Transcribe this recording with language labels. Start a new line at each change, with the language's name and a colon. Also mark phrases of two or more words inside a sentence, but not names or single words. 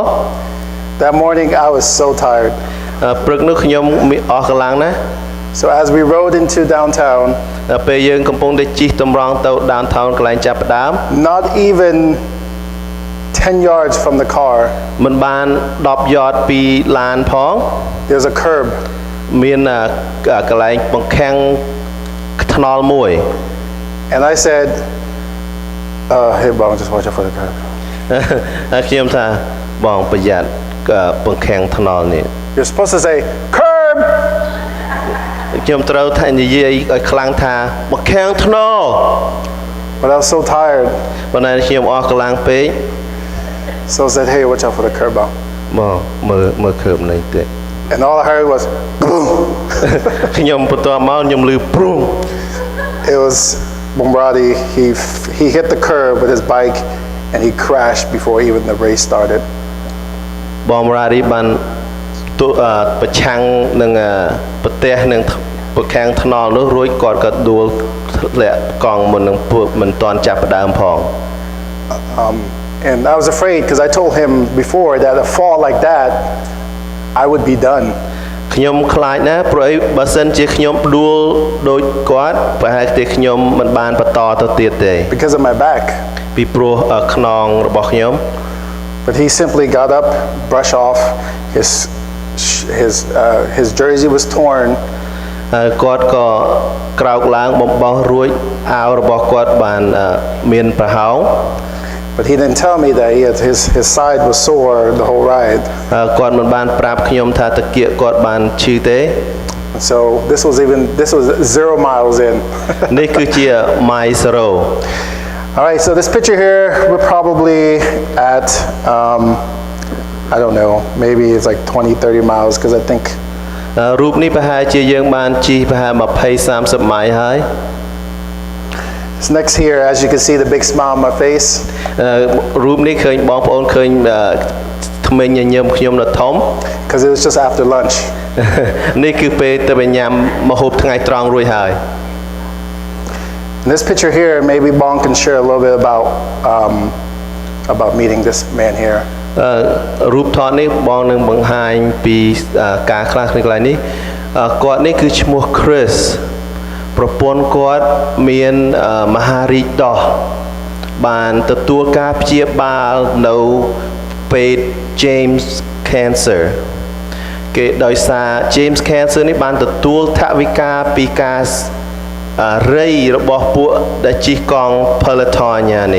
English: That morning I was so tired.
Khmer: ព្រឹកនោះខ្ញុំអស់កម្លាំងណាស់
English: So as we rode into downtown,
Khmer: ពេលយើងកំពុងតែជិះតម្រង់ទៅ downtown កន្លែងចាប់ផ្ដើម
English: not even 10 yards from the car,
Khmer: មិនបាន10 yard ពីឡានផង
English: there's a curb.
Khmer: មានកន្លែងបង្ខាំងថ្នល់មួយ
English: And I said, hey, Bong, just watch out for the curb.
Khmer: ខ្ញុំថាបងប្រយ័ត្នបង្ខាំងថ្នល់នេះ
English: You're supposed to say, curb!
Khmer: ខ្ញុំត្រូវថានិយាយឲ្យខ្លាំងថាបង្ខាំងថ្នល់
English: But I was so tired.
Khmer: ប៉ុន្តែខ្ញុំអស់កម្លាំងពេក
English: So I said, hey, watch out for the curb, Bong.
Khmer: មកមើលឃើបនេះទេ
English: And all I heard was, boom.
Khmer: ខ្ញុំបន្ទាប់មកខ្ញុំឮព្រុង
English: It was Bombradi. He hit the curb with his bike and he crashed before even the race started.
Khmer: បងរារីបានប្រឆាំងនឹងប្រទេសនឹងបង្ខាំងថ្នល់នោះរួចគាត់ក៏ដួលធ្លាក់កង់មុននឹងមិនទាន់ចាប់ផ្ដើមផង
English: And I was afraid because I told him before that a fall like that, I would be done.
Khmer: ខ្ញុំខ្លាចណាស់ព្រោះអីបើសិនជាខ្ញុំដួលដូចគាត់ប្រហែលជាខ្ញុំមិនបានបន្តទៅទៀតទេ
English: Because of my back.
Khmer: ពីព្រោះខ្នងរបស់ខ្ញុំ
English: But he simply got up, brushed off his jersey was torn.
Khmer: គាត់ក៏ក្រោកឡើងបំបោះរួចអាវរបស់គាត់បានមានប្រហោង
English: But he didn't tell me that his side was sore the whole ride.
Khmer: គាត់មិនបានប្រាប់ខ្ញុំថាតាគៀកគាត់បានឈឺទេ
English: So this was 0 miles in.
Khmer: នេះគឺជា mile 0
English: All right, so this picture here, we're probably at, I don't know, maybe it's like 20-30 miles because I think
Khmer: រូបនេះប្រហែលជាយើងបានជិះប្រហែល20-30 ម៉ៃល៍ហើយ
English: This next here, as you can see the big smile on my face.
Khmer: រូបនេះឃើញបងប្អូនឃើញថ្មីញញឹមខ្ញុំនៅធំ
English: Because it was just after lunch.
Khmer: នេះគឺពេលទៅញ៉ាំម្ហូបថ្ងៃត្រង់រួចហើយ
English: In this picture here, maybe Bong can share a little bit about meeting this man here.
Khmer: រូបថតនេះបងនឹងបង្ហាញពីការខ្លះក្នុងកន្លែងនេះគាត់នេះគឺឈ្មោះ Chris ប្រពន្ធគាត់មានមហារីកដោះបានទទួលការព្យាបាលនៅពេទ្យ James Cancer គេដោយសារ James Cancer នេះបានទទួលថវិកាពីការរៃរបស់ពួកដែលជិះកង់ Peloton នេះ